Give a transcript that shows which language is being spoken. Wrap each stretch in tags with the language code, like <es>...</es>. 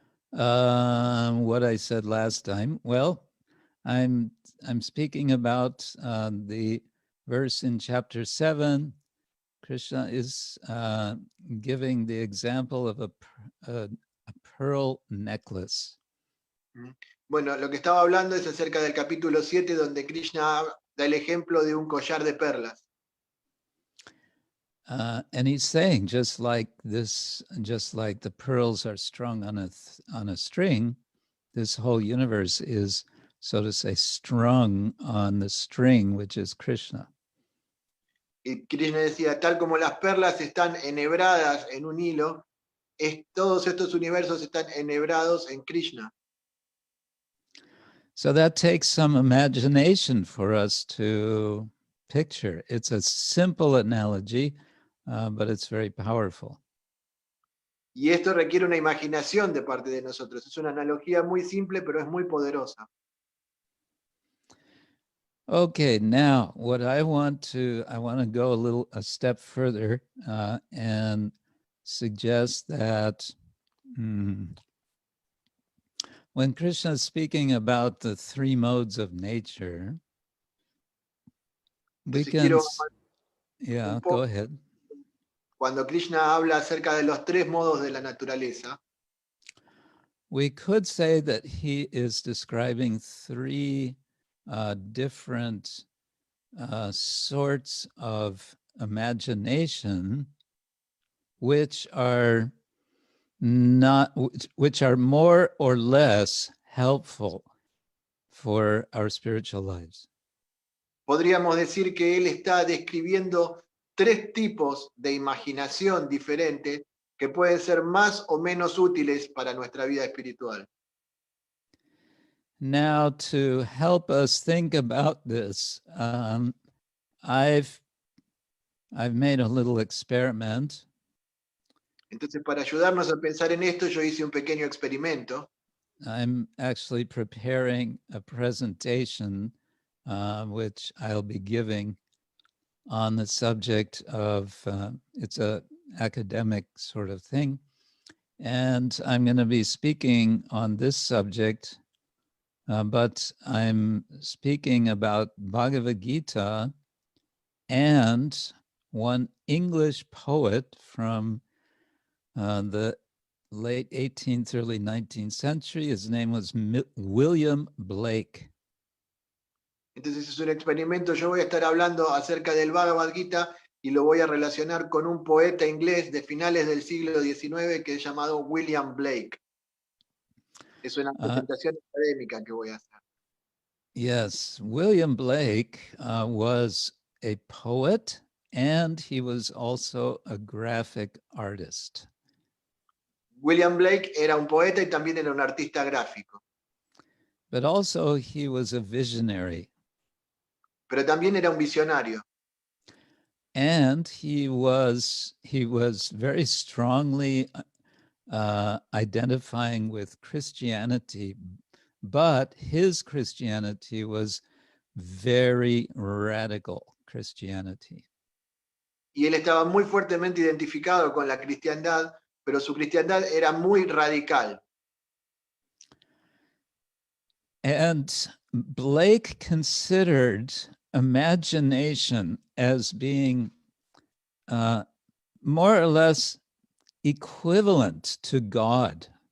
<en>What I said last time. Well, I'm speaking about the verse in chapter 7. Krishna is giving the example of a pearl necklace.</en> <es>Bueno, lo que estaba hablando es acerca del capítulo 7, donde Krishna da el ejemplo de un collar de perlas.</es> <en>And he's saying, just like the pearls are strung on a string, this whole universe is, so to say, strung on the string, which is Krishna.</en> <es>Y Krishna decía, tal como las perlas están enhebradas en un hilo, todos estos universos están enhebrados en Krishna.</es> <en>So that takes some imagination for us to picture. It's a simple analogy, but it's very powerful.</en> <es>Y esto requiere una imaginación de parte de nosotros. Es una analogía muy simple, pero es muy poderosa.</es> <en>Okay, now what I want to go a step further and suggest that when Krishna is speaking about the three modes of nature, we can, yeah, go ahead.</en> <es>Cuando Krishna habla acerca de los tres modos de la naturaleza,</es> <en>we could say that he is describing three different sorts of imagination, which are more or less helpful for our spiritual lives.</en> <es>Podríamos decir que él está describiendo tres tipos de imaginación diferentes que pueden ser más o menos útiles para nuestra vida espiritual.</es> <en>Now, to help us think about this, I've made a little experiment.</en> <es>Entonces, para ayudarnos a pensar en esto, yo hice un pequeño experimento.</es> <en>I'm actually preparing a presentation which I'll be giving on the subject of, it's a academic sort of thing. And I'm going to be speaking on this subject, but I'm speaking about Bhagavad Gita and one English poet from the late 18th, early 19th century. His name was William Blake.</en> <es>Entonces es un experimento. Yo voy a estar hablando acerca del Bhagavad Gita y lo voy a relacionar con un poeta inglés de finales del siglo XIX que es llamado William Blake. Es una presentación académica que voy a hacer.</es> <en>Yes, William Blake was a poet and he was also a graphic artist.</en> <es>William Blake era un poeta y también era un artista gráfico.</es> <en>But also he was a visionary.</en> <es>Pero también era un visionario.</es> <en>And he was very strongly identifying with Christianity, but his Christianity was very radical Christianity.</en> <es>Y él estaba muy fuertemente identificado con la cristiandad, pero su cristiandad era muy radical.</es> <en>And Blake considered imagination as being more or less equivalent to God.</en>